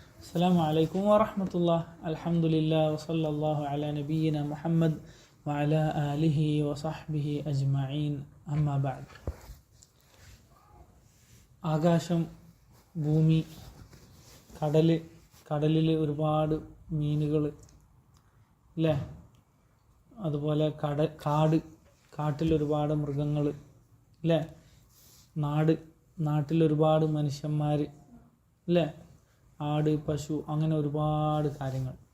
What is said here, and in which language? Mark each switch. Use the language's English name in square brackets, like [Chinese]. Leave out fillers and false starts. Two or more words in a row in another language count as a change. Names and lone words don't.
[Arabic] السلام عليكم ورحمة الله. الحمد لله وصلى الله على نبينا محمد وعلى آله وصحبه أجمعين. أما بعد. [Malayalam] ആകാശം, ഭൂമി, കടലിൽ ഒരുപാട് മീനുകൾ അല്ലേ, അതുപോലെ കാട്ടിൽ ഒരുപാട് മൃഗങ്ങൾ അല്ലേ, നാട്ടിൽ ഒരുപാട് മനുഷ്യന്മാർ അല്ലേ, ആട്, പശു, അങ്ങനെ ഒരുപാട് കാര്യങ്ങൾ.